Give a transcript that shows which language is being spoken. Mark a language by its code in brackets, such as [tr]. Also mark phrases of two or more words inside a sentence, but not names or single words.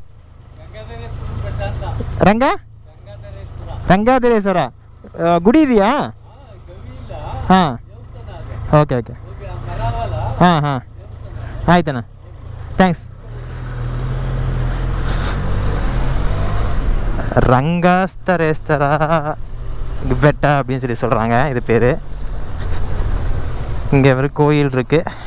[kn] ರಂಗಾಧರೇಶ್ವರ ಗುಡಿ ಇದೆಯಾ? ಹಾಂ, ಓಕೆ ಹಾಂ ಆಯ್ತಣ್ಣ, ಥ್ಯಾಂಕ್ಸ್. [ta] ರಂಗಾಸ್ತರೇಶ್ವರ பெட்டா அப்படின்னு சொல்லி சொல்கிறாங்க இது பேர். இங்கே ஒரு கோயில் இருக்குது.